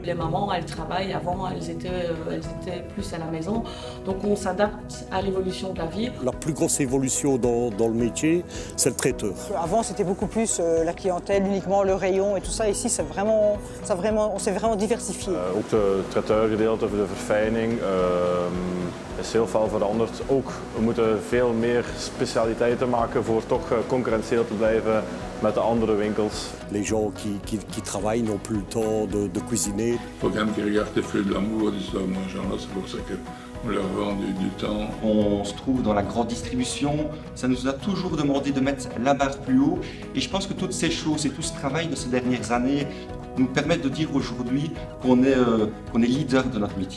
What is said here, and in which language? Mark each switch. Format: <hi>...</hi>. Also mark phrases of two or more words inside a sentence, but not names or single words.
<fr>Les mamans, elles travaillent, avant elles étaient plus à la maison, donc on s'adapte à l'évolution de la vie. La plus grosse évolution dans le métier, c'est le traiteur. Avant c'était beaucoup plus la clientèle, uniquement le rayon et tout ça. Ici on s'est vraiment diversifié.</fr> <nl>Ook de traiteurgedeelte, de verfijning is heel veel veranderd. Ook we moeten veel meer specialiteiten maken voor toch concurrentieel te blijven met de andere winkels.</nl> <fr>Les gens qui travaillent n'ont plus le temps de cuisiner. Il faut quand même qu'ils regardent les feux de l'amour de ces gens-là, c'est pour ça qu'on leur vend du temps. On se trouve dans la grande distribution, ça nous a toujours demandé de mettre la barre plus haut et je pense que toutes ces choses et tout ce travail de ces dernières années nous permettent de dire aujourd'hui qu'on est leader de notre métier.</fr>